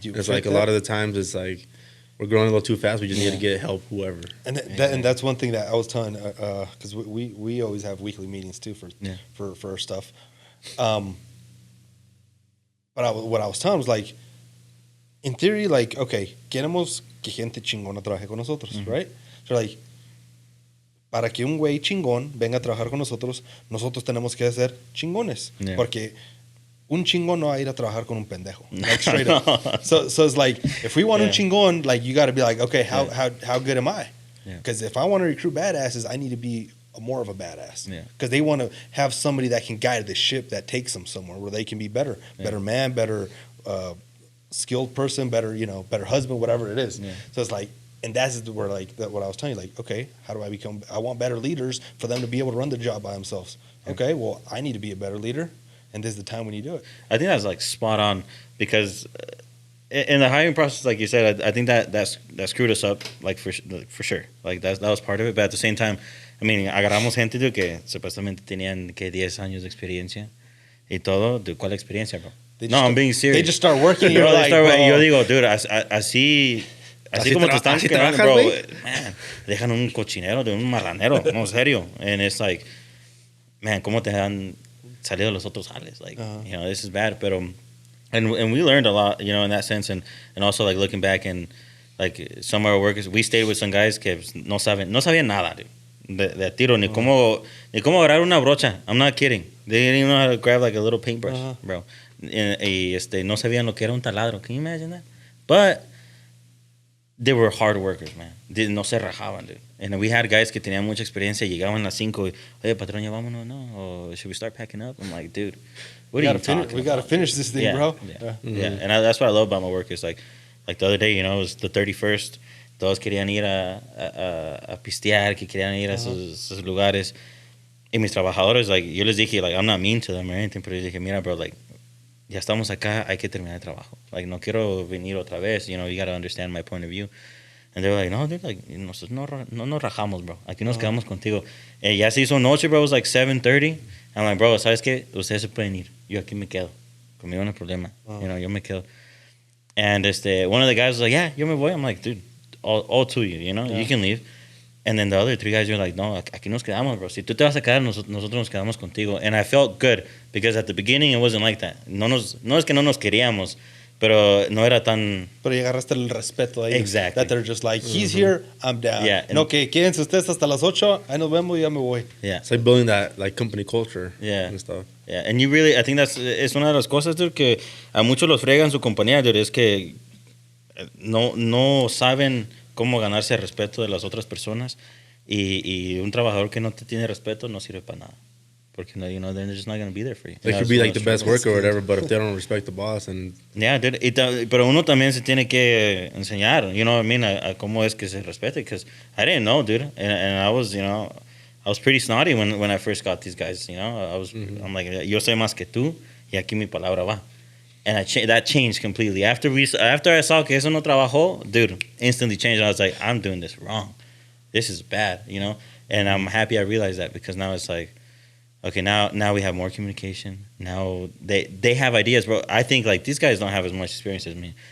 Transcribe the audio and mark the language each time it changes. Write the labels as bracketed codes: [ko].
[en] it's like a lot of the times it's like we're growing a little too fast. We just need to get help, whoever. And and that's one thing that I was telling, because we always have weekly meetings too for our stuff. But what I was telling was like, in theory, like, okay, [es] queremos que gente chingona trabaje con nosotros, [en] right? [es] So like, para que un güey chingón venga a trabajar con nosotros tenemos que ser chingones. Yeah. Porque un chingón no va a ir a trabajar con un pendejo. [en] Like, straight up. So it's like, if we want [es] un chingón, [en] like, you got to be like, okay, how good am I? Because if I want to recruit badasses, I need to be more of a badass. Because they want to have somebody that can guide the ship that takes them somewhere where they can be better. Better man, better skilled person, better husband, whatever it is. So it's like, and that's where, like, what I was telling you, like, okay, how do I want better leaders for them to be able to run the job by themselves. Okay, well, I need to be a better leader, and this is the time when you do it. I think that's, like, spot on, because in the hiring process, like you said, I think that screwed us up, like, for sure. Like, that was part of it, but at the same time, I mean, [es] agarramos gente que supuestamente tenían, 10 años de experiencia, y todo. ¿De cuál experiencia, bro? [en] No, I'm being serious. They just start working, you're like, bro. [es] Yo digo, dude, así como te están quedando, bro, man, dejan un cochinero de un marranero, no, serio. [en] And it's like, man, [es] ¿cómo te han salido los otros jales? [en] Like, you know, this is bad. Pero, and we learned a lot, you know, in that sense. And also, like, looking back, and like, some of our workers, we stayed with some guys [es] que no sabían nada, dude, de tiro, ni cómo agarrar una brocha. [en] I'm not kidding. They didn't even know how to grab, like, a little paintbrush, bro. [es] Y no sabían lo que era un taladro. [en] Can you imagine that? But they were hard workers, man. [es] No se rajaban, dude. [en] And we had guys [es] que tenían mucha experiencia, llegaban a las 5, oye, patrón, ya vámonos, no? [en] Or should we start packing up? I'm like, dude, what are you talking about? We got to finish this thing, bro. Yeah. And that's what I love about my work, is like the other day, you know, it was the 31st. [es] Todos querían ir a pistear, que querían ir a esos lugares. Y mis trabajadores, like, yo les dije, like, [en] I'm not mean to them or anything, [es] pero les dije, mira, bro, like, ya estamos acá, hay que terminar el trabajo. Like, no quiero venir otra vez, you know, [en] you got to understand my point of view. And they're like, [es] no, dude, like, nosotros no nos rajamos, bro. Aquí nos quedamos contigo. Ya se hizo noche, bro. [en] It was like 7:30. I'm like, [es] bro, ¿sabes qué? Ustedes se pueden ir. Yo aquí me quedo. Conmigo no hay problema. You know, yo me quedo. [en] And one of the guys was like, yeah, [es] yo me voy. [en] I'm like, dude, all to you, you know? You can leave. And then the other 3 guys were like, [es] no, aquí nos quedamos, bro. Si tú te vas a quedar, nosotros nos quedamos contigo. [en] And I felt good because at the beginning it wasn't like that. [es] No es que no nos queríamos, pero no era tan... Pero ya agarraste el respeto ahí. [en] Exactly. That they're just like, he's here, I'm down. Yeah. [es] No, que quédense ustedes hasta las 8, ahí nos vemos y ya me voy. [en] Yeah. It's like building that like company culture. Yeah. And stuff. Yeah. [es] And you really, I think es una de las cosas, dude, que a muchos los fregan su compañía, dude, es que no saben cómo ganarse el respeto de las otras personas. Y un trabajador que no te tiene respeto no sirve para nada. [en] Porque, you know, they're just not going to be there for you. They could be like the best worker or whatever, but if they don't respect the boss and... Yeah, dude. [es] Pero uno también se tiene que enseñar, [en] you know what I mean, [es] a cómo es que se respete. [en] Because I didn't know, dude. And I was, you know, I was pretty snotty when I first got these guys, you know. I'm like, [es] yo sé más que tú y aquí mi palabra va. [en] And that changed completely. After I saw [es] que eso no trabajó, [en] dude, instantly changed. I was like, I'm doing this wrong. This is bad, you know? And I'm happy I realized that because now it's like, okay, now we have more communication. Now they have ideas, bro. I think, like, these guys don't have as much experience as me.